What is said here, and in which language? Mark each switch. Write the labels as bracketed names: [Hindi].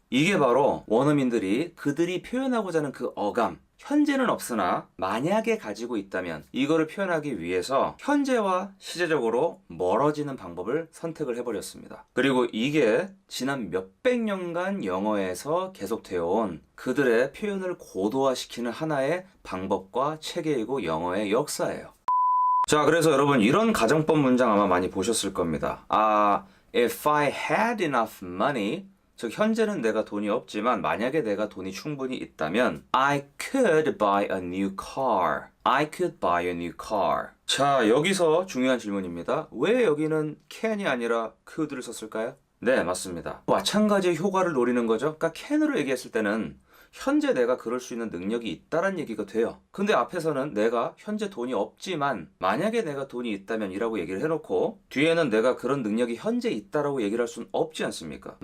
[Korean] 이게 바로 원어민들이 그들이 표현하고자 하는 그 어감, 현재는 없으나 만약에 가지고 있다면 이거를 표현하기 위해서 현재와 시제적으로 멀어지는 방법을 선택을 해버렸습니다. 그리고 이게 지난 몇백 년간 영어에서 계속되어 온 그들의 표현을 고도화시키는 하나의 방법과 체계이고 영어의 역사예요. 자, 그래서 여러분 이런 가정법 문장 아마 많이 보셨을 겁니다. [English] If I had enough money, [Korean] 즉 현재는 내가 돈이 없지만 만약에 내가 돈이 충분히 있다면 [English] I could buy a new car. I could buy a new car. [Korean] 자, 여기서 중요한 질문입니다. 왜 여기는 can이 아니라 could를 썼을까요? 네, 맞습니다. 마찬가지의 효과를 노리는 거죠. 그러니까 can으로 얘기했을 때는 현재 내가 그럴 수 있는 능력이 있다란 얘기가 돼요. 근데 앞에서는 내가 현재 돈이 없지만 만약에 내가 돈이 있다면 이라고 얘기를 해놓고 뒤에는 내가 그런 능력이 현재 있다라고 얘기를 할 수는 없지 않습니까?